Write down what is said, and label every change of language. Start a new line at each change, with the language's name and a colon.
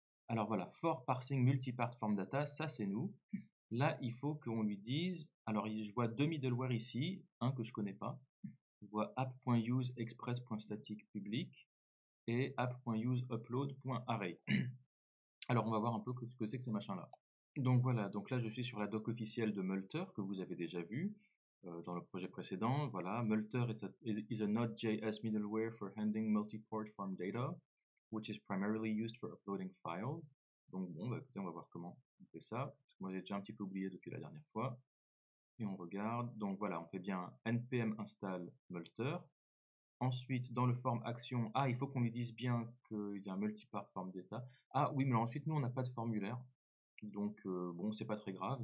French: Alors voilà,
English: for parsing multipart form data,
French: ça c'est nous. Là il faut qu'on lui dise, alors je vois deux middleware ici, un que je connais pas. Je vois app.use express.static public et app.use upload.array. Alors, on va voir un peu ce que c'est que ces machins-là. Donc voilà, donc là je suis sur la doc officielle de Multer que vous avez déjà vu dans le projet précédent.
English: Voilà, Multer is a Node.js middleware for handling multi-port form data, which is primarily used for uploading files.
French: Donc bon, bah, écoutez, on va voir comment on fait ça, parce que moi j'ai déjà un petit peu oublié depuis la dernière fois. Et on regarde, donc voilà, on fait bien npm install Multer. Ensuite, dans le form action, il faut qu'on lui dise bien qu'il y a un multipart form data. Ah oui, mais alors ensuite, nous, on n'a pas de formulaire. Donc, bon, c'est pas très grave.